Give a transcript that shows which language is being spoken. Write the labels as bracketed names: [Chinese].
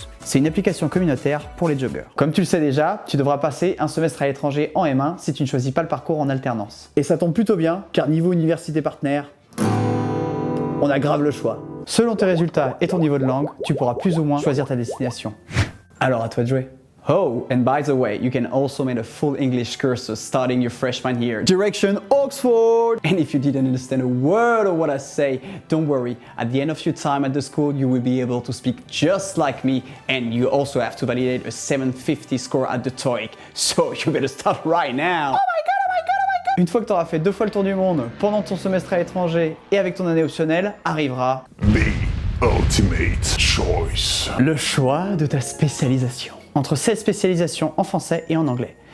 [French] C'est une application communautaire pour les joggers. Comme tu le sais déjà, tu devras passer un semestre à l'étranger en M1 si tu ne choisis pas le parcours en alternance. Et ça tombe plutôt bien, car niveau université partenaire, on a grave le choix. Selon tes résultats et ton niveau de langue, tu pourras plus ou moins choisir ta destination. Alors à toi de jouer. [English] Oh, and by the way, you can also make a full English cursus starting your freshman year. Direction Oxford! And if you didn't understand a word of what I say, don't worry. At the end of your time at the school, you will be able to speak just like me, and you also have to validate a 750 score at the TOEIC. So you better start right now. Oh my god, oh my god, oh my god! [French] Une fois que tu auras fait 2 fois le tour du monde pendant ton semestre à l'étranger et avec ton année optionnelle, arrivera [English] The ultimate choice. [French] le choix de ta spécialisation. Entre 16 spécialisations en français et en anglais.